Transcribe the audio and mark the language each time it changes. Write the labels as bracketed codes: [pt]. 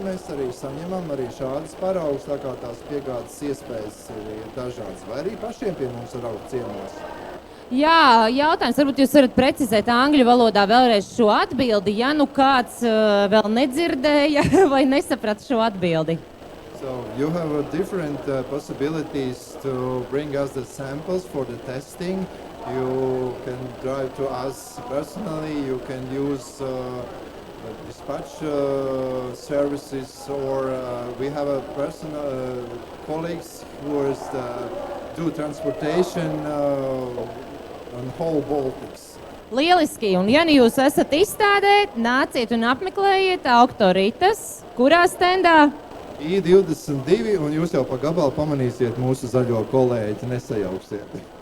[lv] Mēs arī saņemam arī šādas paraugus, tā kā tās piegādes iespējas ir dažādas. Vai arī pašiem pie mums var augt ciemos. Jā, jautājums, varbūt jūs varat precizēt angļu valodā vēlreiz šo atbildi, ja nu kāds vēl nedzirdēja vai nesaprata šo atbildi. [en] So you have different possibilities to bring us the samples for the testing. You can drive to us personally, you can use dispatch services, or we have a personal colleagues who do transportation on whole Baltics. [lv] Lieliski, un ja jūs esat izstādē, nāciet un apmeklējiet Autoritas, kurā stendā? I22, un jūs jau pa gabalu pamanīsiet mūsu zaļo kolēģi, nesajauksiet.